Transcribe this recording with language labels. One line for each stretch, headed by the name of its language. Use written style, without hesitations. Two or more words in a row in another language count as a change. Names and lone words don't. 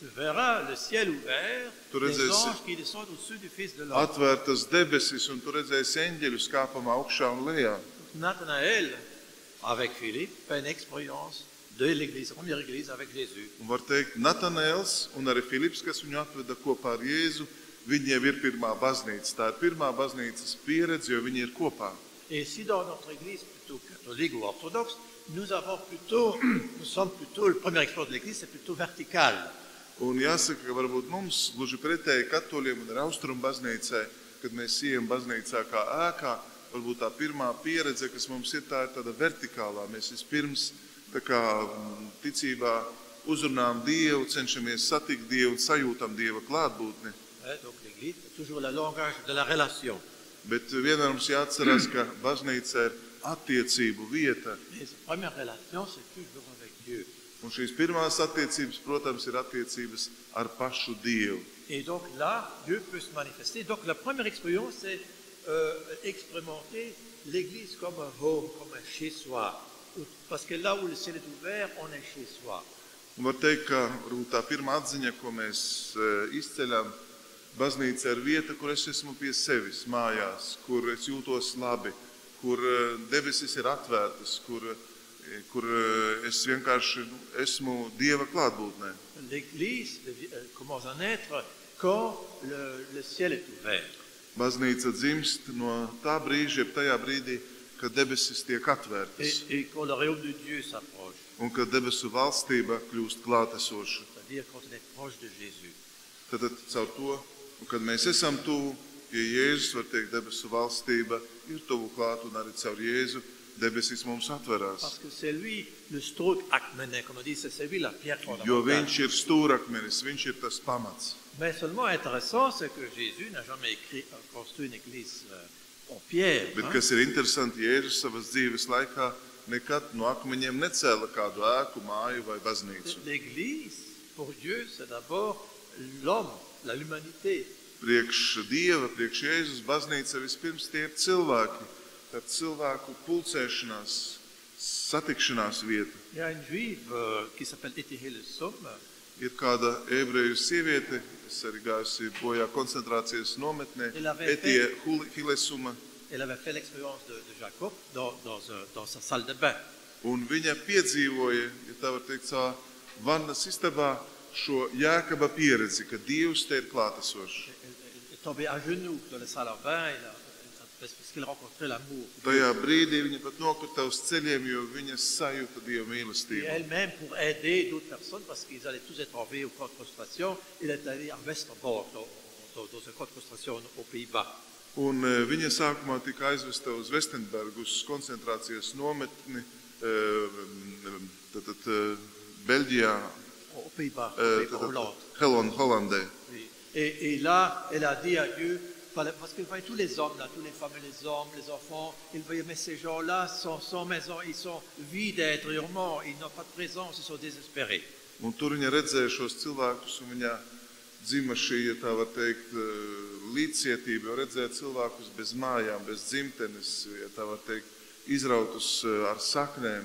French: Tu verras le ciel ouvert, Tu les
Latvian: redzēsi
French: anges qui descendent au-dessus du Fils de l'homme.
Latvian: atvērtas debesis, un tu redzēsi eņģeļus kāpam augšā un lejā.
French: Nathanaël, avec Philippe, fait une expérience de l'église, la première église avec Jésus.
Latvian: Un var teikt, Natanēls un arī Filips, kas viņu atveda kopā ar Jēzu, viņi jau ir pirmā baznīca. Tā ir pirmā baznīcas pieredze, jo viņi ir kopā.
French: Et si dans notre église plutôt catholique ou orthodoxe, nous sommes plutôt, la première expérience de l'église, c'est plutôt verticale.
Latvian: Un jāsaka, ka varbūt mums, gluži pretēji katoļiem un arī austrumu baznīcai, kad mēs ejam baznīcā kā ēkā, varbūt tā pirmā pieredze, kas mums ir, tā ir tāda vertikālā. Mēs vispirms tā kā ticībā uzrunām Dievu, cenšamies satikt Dievu un sajūtam Dieva klātbūtni.
French: Donc l'église, c'est toujours le langage de la relation.
Latvian: Bet vienmēr mums jāatcerās, ka baznīca ir attiecību vieta.
French: Et cette première relation, c'est toujours avec Dieu.
Latvian: Un šīs pirmās attiecības, protams, ir attiecības ar pašu Dievu.
French: Et donc là, Dieu peut se manifester. Donc la première expérience, c'est expérimenter l'église comme un home, comme un chez-soi. Parce que là où le ciel est ouvert, on est chez soi.
Latvian: Un var teikt, ka varbūt tā pirmā atziņa, ko mēs izceļam, baznīca ir vieta, kur es esmu pie sevis mājās, kur es jūtos labi, kur debesis ir atvērtas, kur es vienkārši esmu Dieva klātbūtnē.
French: L'église commence à naître quand le ciel est ouvert.
Latvian: Baznīca dzimst no tā brīža, jeb tajā brīdī, kad debesis tiek atvērtas
French: Et quand le royaume de Dieu s'approche.
Latvian: un kad debesu valstība kļūst klātesoša.
French: C'est-à-dire quand on est proche de Jésus.
Latvian: Tad caur to, un kad mēs esam tuvu pie Jēzus, var teikt, debesu valstība ir tuvu klāt, un arī caur Jēzu debesis mums atverās.
French: Parce que c'est lui le
Latvian: stroke akmené,
French: comme on dit, c'est lui la pierre
Latvian: Jo
French: fondamentale.
Latvian: viņš ir stūrakmenis, viņš ir tas pamats.
French: Mais seulement intéressant, c'est que Jésus n'a jamais construit une église en pierre.
Latvian: Bet kas ir interesanti, Jēzus savas dzīves laikā nekad no akmeņiem necēla kādu ēku, māju vai baznīcu.
French: L'église, pour Dieu, c'est d'abord l'homme, l'humanité.
Latvian: Priekš Dieva, priekš Jēzus baznīca vispirms tie ir cilvēki. Tad cilvēku pulcēšanās, satikšanās vieta.
French: Il y a une juive qui s'appelle Etihe le Somme.
Latvian: Ir kāda ebreju sieviete, kas arī gājusi bojā koncentrācijas nometnē, Etie Hilesuma,
French: Elle avait fait l'expérience de Jacob dans sa salle de bain.
Latvian: un viņa piedzīvoja, ja tā var teikt, savā vannas istabā šo Jākaba pieredzi, ka Dievs te ir klātesošs.
French: Elle est tombée à genoux dans la salle de bain parce qu'elle rencontrait l'amour.
Latvian: Tajā brīdī viņa pat nokrita uz ceļiem, jo viņa sajūta Dieva
French: Et
Latvian: mīlestību.
French: elle-même, pour aider d'autres personnes, parce qu'ils allaient tous être envoyés au camp de concentration, elle est allée à Westerbork, dans un camp de concentration aux Pays-Bas.
Latvian: Un viņa sākumā tika aizvesta uz Vestenbergu, uz koncentrācijas nometni, Beļģijā,
French: Aux Pays-Bas,
Latvian: Hollandē.
French: Oui. Et là, elle a dit à Dieu, parce qu'elle voyait tous les hommes là, tous les femmes et les hommes, les enfants, elle voyait, mais ces gens-là sont sans maison, ils sont vides intérieurement, ils n'ont pas de présence, ils sont désespérés.
Latvian: Un tur viņa redzēja šos cilvēkus, un viņa dzima šī, ja tā var teikt, līdzcietība, jo redzēja cilvēkus bez mājām, bez dzimtenes, ja tā var teikt, izrautus ar saknēm.